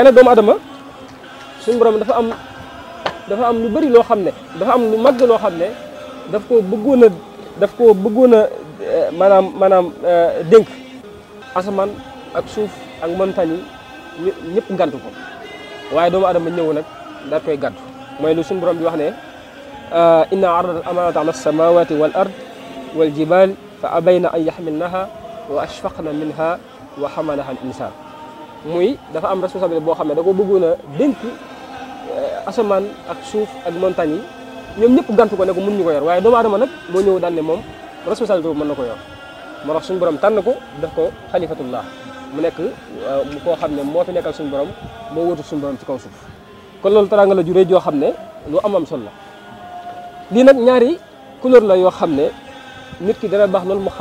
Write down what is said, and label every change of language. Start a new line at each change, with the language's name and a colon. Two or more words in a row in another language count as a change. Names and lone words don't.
Wolof: nag doomu adama suñu borom dafa am lu bari loo xam ne dafa am lu màgg loo xam ne daf koo bëggoon a maanaam dénk asamaan ak suuf ak montagne yi ñëpp gàntu ko waaye doomu adama ñëw nag daal koy gàddu mooy lu suñu borom di wax ne
Arabic: إنا عرضنا الأمانة على السماوات والأرض والجبال فأبين أن يحملنها وأشفقن منها وحملها الإنسان
Wolof: muy dafa am responsabilité boo xam ne da ko bëggoon a dénk asamaan ak suuf ak montagne yi ñoom ñëpp gàntu ko ne ko mën ñu ko yor waaye doomu adama nag moo ñëw daan ne moom responsabilité boobu mën na ko yor moo tax suñu borom tànn ko def ko xalifatullah mu nekk mu koo xam ne moo fi nekkal suñu borom moo wóotu suñu borom ci kaw suuf kon loolu teraanga la juree joo xam ne lu am solo la lii nag ñaari couleur la yoo xam ne nit ki dana baax loolu mu